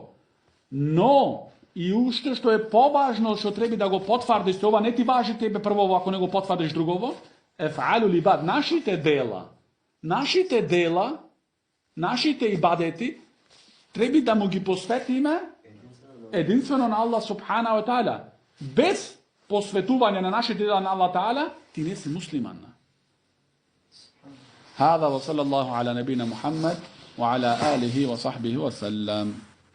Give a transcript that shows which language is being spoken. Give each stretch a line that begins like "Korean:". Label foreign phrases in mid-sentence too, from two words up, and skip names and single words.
Macedonian: Но и уште што е поважно, што треба да го потврдиш, ова не ти важи тебе прво, ако не го потврдиш другово,
Arabic: أفعال العباد,
Macedonian: нашите дела, нашите ибадети, треба да му ги посветиме единствено на
Arabic: الله سبحانه وتعالى.
Macedonian: Без посветување на нашите дела на
Arabic: الله تعالى,
Macedonian: ти не си муслиман.
Arabic: هذا وصلى الله على نبينا محمد وعلى آله وصحبه وسلم.